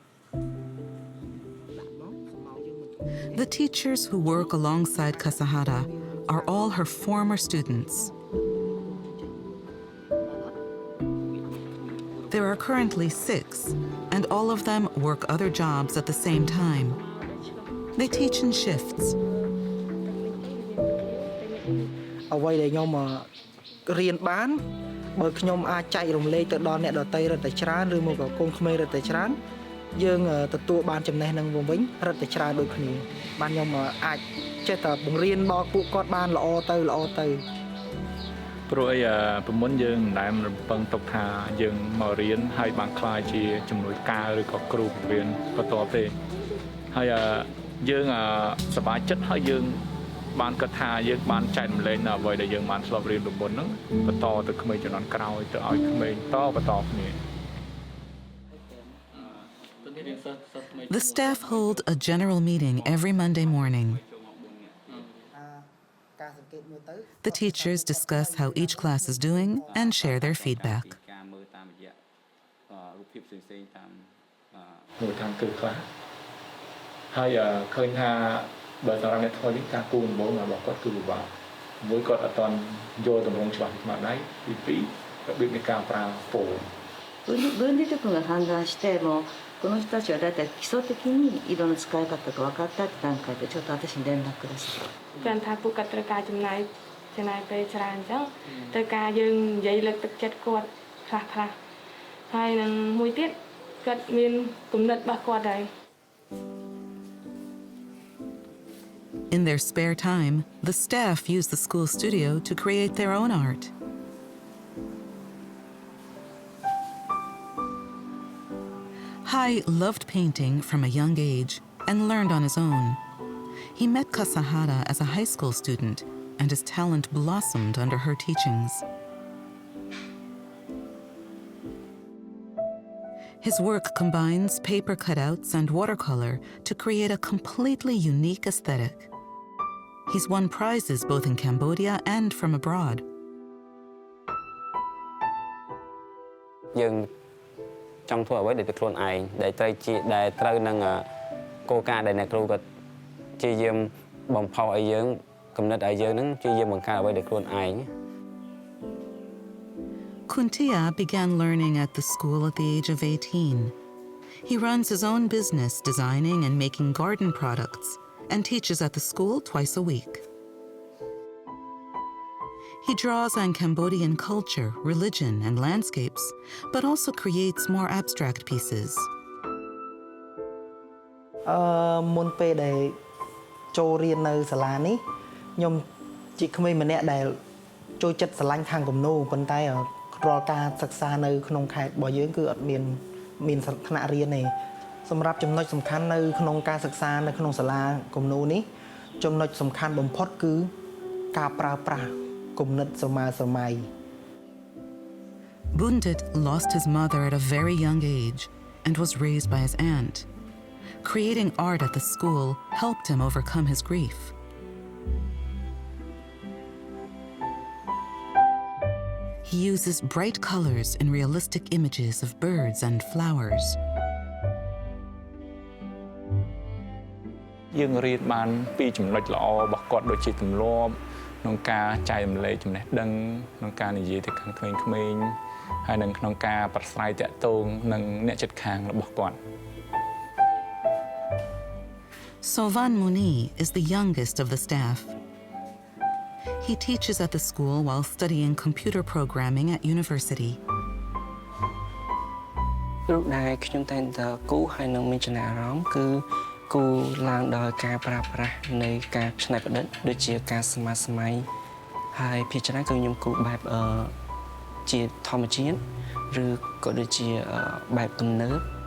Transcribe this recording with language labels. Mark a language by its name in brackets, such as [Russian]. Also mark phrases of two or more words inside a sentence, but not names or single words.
[English] The teachers who work alongside Kasahara are all her former students. There are currently 6, and all of them work other jobs at the same time. They teach in shifts. [Khmer] អ្វីដែលខ្ញុំរៀនបានបើខ្ញុំអាចចែករំលែកទៅដល់អ្នកដទៃរត់តែច្រើនឬមកក៏កូនក្មេងរត់តែច្រើនយើងទទួលបាន ចំណេះនឹងវិញរត់តែច្រើនដូចគ្នាបានខ្ញុំអាចចេះតែបង្រៀនដល់ពួកគាត់បានល្អទៅព្រោះប្រមុនយើងមិនដែលរំពឹងទុកថាយើងមករៀនហើយបានខ្លាយជាជំនួយការឬក៏គ្រូបង្រៀនបន្តទេហើយយើងសប្បាយចិត្តហើយយើងបានគិតថាយើងបានចែករំលែកនៅអ្វីដែលយើងបានធ្លាប់រៀនពីមុនហ្នឹងបន្តទៅក្មេងជំនាន់ក្រោយទៅឲ្យក្មេងបន្តគ្នា [English] The staff hold a general meeting every Monday morning. The teachers discuss how each class is doing and share their feedback. [Khmer] មួយខាងគឺខ្លះហើយឃើញថាបើសម្រាប់អ្នកធ្វើនេះការគូដំបូងរបស់គាត់គឺពិបាកមួយគាត់អត់ទាន់យល់តម្រងច្បាស់មកដៃទី2របៀបនៃការប្រើពណ៌ [Japanese] 分離力が判断してもこの人たちはだいたい基礎的に色の使い方が分かったって段階でちょっと私に連絡ください。 [Khmer] គាត់ថាពួកគាត់ត្រូវការចំណាយពេលច្រើនអញ្ចឹងត្រូវការយើងនិយាយលើកទឹកចិត្តគាត់ខ្លះហើយនឹងមួយទៀតគាត់មានគំនិតរបស់គាត់ដែរ [English] In their spare time, the staff use the school studio to create their own art. Hai loved painting from a young age and learned on his own. He met Kasahara as a high school student, and his talent blossomed under her teachings. His work combines paper cutouts and watercolor to create a completely unique aesthetic. He's won prizes both in Cambodia and from abroad. [Khmer] យើងចង់ធ្វើអ្វីដែលទៅខ្លួនឯងដែលត្រូវនឹងគោលការណ៍ដែលអ្នកគ្រូគាត់ជាយាមបំផុសឲ្យយើងគំនិតឲ្យយើងនឹងជាយាមបង្កើតអ្វីដែលខ្លួនឯង [English] Kuntia began learning at the school at the age of 18. He runs his own business designing and making garden products and teaches at the school twice a week. He draws on Cambodian culture, religion, and landscapes, but also creates more abstract pieces. [Khmer] មុនពេលដែលចូលរៀននៅសាលានេះខ្ញុំជាក្មេងម្នាក់ដែលចូលចិត្តស្រឡាញ់ខាងគំនូរប៉ុន្តែរាល់ការសិក្សានៅក្នុងខេត្តរបស់យើងគឺអត់មានថ្នាក់រៀនទេសម្រាប់ចំណុចសំខាន់នៅក្នុងការសិក្សានៅក្នុងសាលាគំនូរនេះចំណុចសំខាន់បំផុតគឺការប្រើប្រាស់គំនិតសម័យសម័យ [English] Bundit lost his mother at a very young age and was raised by his aunt. Creating art at the school helped him overcome his grief. He uses bright colors and realistic images of birds and flowers. [Khmer] យើងរៀនបានពីចំណុចល្អរបស់គាត់ដូចជាទម្លាប់ក្នុងការចែករំលែកចំណេះដឹងក្នុងការនិយាយទៅខាងក្មេងៗហើយនិងក្នុងការប្រស្រ័យតាក់ទងនឹងអ្នកជិតខាងរបស់គាត់ [English] Sovan Muni is the youngest of the staff. He teaches at the school while studying computer programming at university. [Khmer] រូបដែលខ្ញុំតែងតែគូហើយនឹងមានចំណាប់អារម្មណ៍គឺគូឡើងដោយការប្រើប្រាស់នៃការច្នៃប្រឌិតដូចជាការសម័យហើយភាគច្រើនគឺខ្ញុំគូបែបជាធម្មជាតិឬក៏ដូចជាបែបទំនើប